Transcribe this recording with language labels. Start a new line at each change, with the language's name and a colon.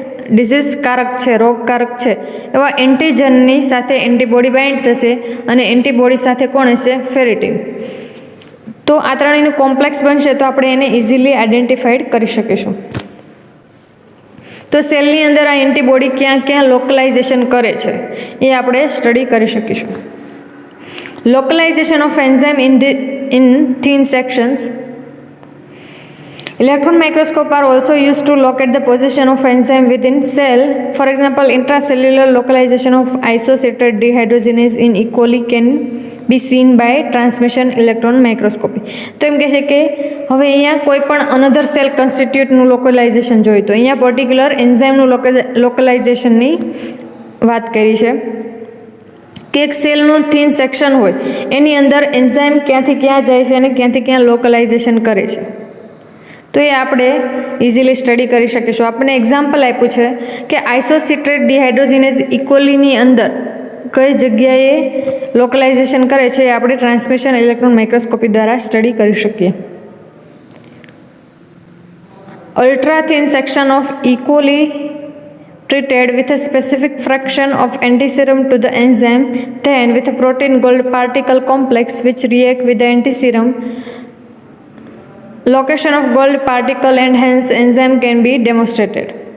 Gujarati: ડિઝીઝકારક છે, રોગકારક છે એવા એન્ટીજનની સાથે એન્ટીબોડી બાઇન્ડ થશે અને એન્ટીબોડી સાથે કોણ હશે? ફેરેટિન. તો આ ત્રણેયનું કોમ્પ્લેક્સ બનશે તો આપણે એને ઇઝીલી આઈડેન્ટિફાઈડ કરી શકીશું. તો સેલની અંદર આ એન્ટીબોડી ક્યાં ક્યાં લોકલાઇઝેશન કરે છે એ આપણે સ્ટડી કરી શકીશું.
English: Localization of enzyme in thin sections. Electron microscope are also used to locate the position of enzyme within cell. For example, intracellular localization of isocitrate dehydrogenase in E. coli can be seen by transmission electron microscopy.
Gujarati: તો એમ કહે છે કે હવે અહીંયા કોઈ પણ another cell કન્સ્ટિટ્યુટનું લોકલાઇઝેશન જોયું, તો અહીંયા પર્ટિક્યુલર એન્ઝાઇમનું લોકલાઇઝેશનની વાત કરી છે કે એક સેલનું થીન સેક્શન હોય એની અંદર એન્ઝાઇમ ક્યાંથી ક્યાં જાય છે અને ક્યાંથી ક્યાં લોકલાઇઝેશન કરે છે. તો એ આપણે ઇઝીલી સ્ટડી કરી શકીશું. આપણને એક્ઝામ્પલ આપ્યું છે કે આઇસોસિટ્રેટ ડિહાઇડ્રોજિનેઝ ઇકોલીની અંદર કઈ જગ્યાએ લોકલાઇઝેશન કરે છે એ આપણે ટ્રાન્સમિશન ઇલેક્ટ્રોન માઇક્રોસ્કોપી દ્વારા સ્ટડી કરી શકીએ.
English: Ultra thin section of E coli treated with a specific fraction of antiserum to the enzyme, then with a protein gold particle complex which react with the antiserum. Location of gold particle and hence enzyme can be demonstrated.